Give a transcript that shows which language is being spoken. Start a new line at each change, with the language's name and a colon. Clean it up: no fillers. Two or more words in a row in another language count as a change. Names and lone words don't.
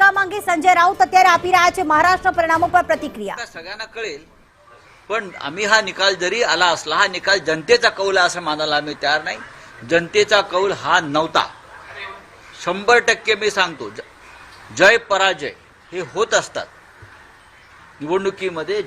Gujarati: मागे संजय राऊत અત્યારે આપી રહ્યા છે મહારાષ્ટ્ર પરિણામો પર प्रतिक्रिया।
Marathi: सगळ्यांना कळेल, पण आम्ही हा निकाल जरी आला असला, हा निकाल जनतेचा कौल आहे असं मानायला आम्ही तयार नाही। जनतेचा कौल हा नव्हता। 100% मी सांगतो, जय पराजय हे होत असतात निवडणुकीमध्ये।